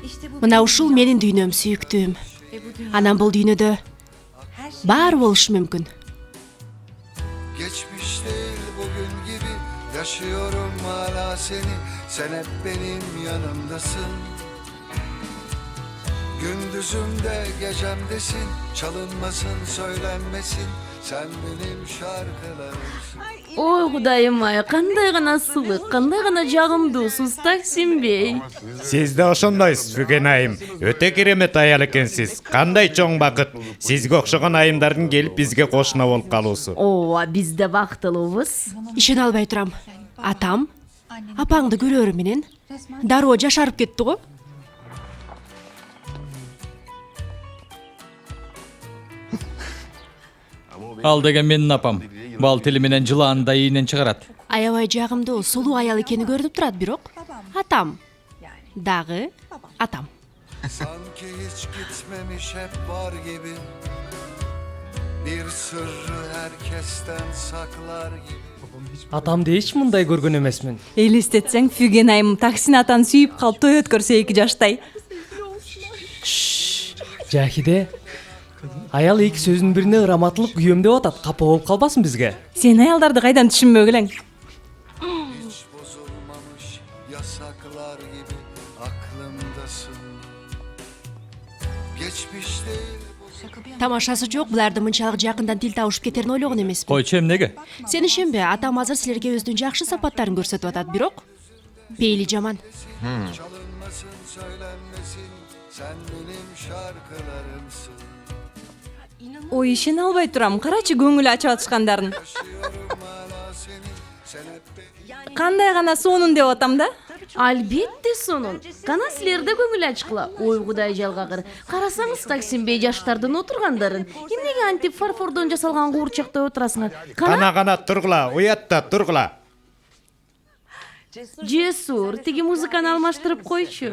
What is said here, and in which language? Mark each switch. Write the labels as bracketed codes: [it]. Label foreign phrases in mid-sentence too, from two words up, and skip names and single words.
[ky] Мына ушул менин дүйнөм сүйүктүүм. Анан бул дүйнөдө баары болушу мүмкүн. [tr] Geçmiş değil bugün gibi yaşıyorum hala seni. Sen hep benim yanımdasın. Gündüzümde gecemdesin. Çalınmasın söylenmesin. Sen benim şarkılarımsın. [ky] Ой кудайым ай, кандай гана сулук, кандай гана жагымдуусуз Таксим бей. Сиз да ошондойсуз Фүген айым. Өтө керемет аял экенсиз. Кандай чоң бакыт. Сизге окшогон айымдардын келип бизге кошуна болуп калуусу. Ооба, биз да бактылуубуз. Ишене албай турам. Атам, апаңды көрөрү менен дароо жашарып кетти го. Ал деген менин апам. Бал тили менен жылааны да ийинен чыгарат. Аябай жагымдуу, сулуу аял экени көрүнүп турат, бирок атам. Дагы атам. [tr] Sanki hiç gitmemiş hep var gibi. Bir sırrı herkesten saklar gibi. [ky] Атамды эч мындай көргөн эмесмин. Элестетсең, Фүген айым Таксин атаны сүйүп калып той өткөрсө 2 жаштай. Жахиде, аял эки сөзүнүн бирине ыраматылык күйөм деп атат. Капа болуп калбасын бизге. Сен аялдарды кайдан түшүнбөгүлөң? [tr] Hiç bozulmamış yasaklar gibi aklımdasın. Geçmiş değil. [ky] Тамашасы жок, буларды мынчалык жакындан тил табышып кетерин ойлогон эмесмин. Койчу эмнеге? Сен ишенбе, атам азыр силерге өзүнүн жакшы сапаттарын көрсөтүп атат, бирок пейли жаман. [tr] Çalınmasın söylenmesin. Sen benim şarkılarımsın. [ky] Ой, ишене албай турам. Карачы көңүл ачып атышкандарын. [tr] Hala seni. Sen hep benim. [ky] Кандай гана сонун деп атам да? Албетте сонун. Кана силер да көңүл ачкыла. Ой кудай жалгагыр. Карасаңыз Таксим бей жаштардын отургандарын. Эмнеге антип фарфордон жасалган куурчакта отурасыңар? Кана тургула, уятта тургула. Жесур, тиги музыканы алмаштырып койчу.